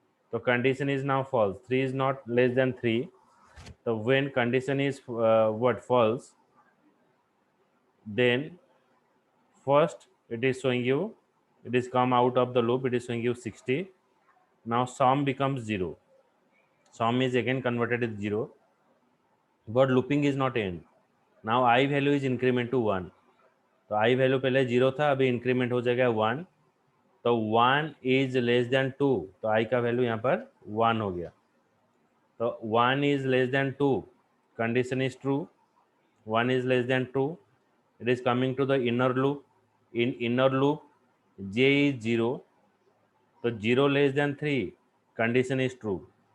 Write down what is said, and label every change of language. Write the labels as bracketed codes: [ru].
[en] So condition is now false. 3 is not less than 3. So when condition is what false, then first it is showing you, it is come out of the loop, it is showing you 60. Now sum becomes 0. Sum is again converted to 0. But looping is not end. Now I value is increment to 1. [hi] तो I value पहले 0 था, अभी increment हो जाएगा 1. तो 1 is less than 2, तो I का value यहाँ पर 1 हो गया. [en] तो 1 is less than 2, condition is true. 1 is less than 2, it is coming to the inner loop. In inner loop j is 0, so 0 less than 3, condition is true.